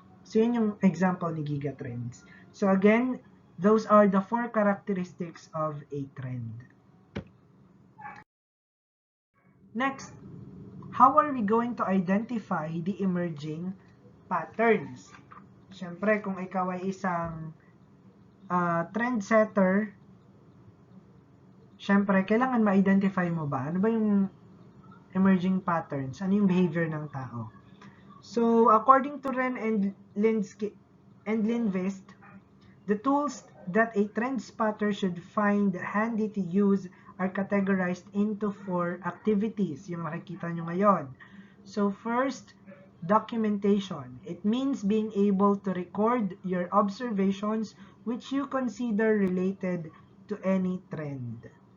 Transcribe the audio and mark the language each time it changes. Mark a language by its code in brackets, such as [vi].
[en] So, yun yung example ni Gigatrends. So, again, those are the 4 characteristics of a trend. Next, how are we going to identify the emerging patterns? [tl] Siyempre, kung ikaw ay isang trendsetter, siyempre, kailangan ma-identify mo ba? Ano ba yung emerging patterns? Ano yung behavior ng tao? [en] So, according to Ren and Lindvist, the tools that a trend spotter should find handy to use are categorized into 4 activities, [tl] yung makikita nyo ngayon. [en] So, first, documentation. It means being able to record your observations which you consider related to any trend.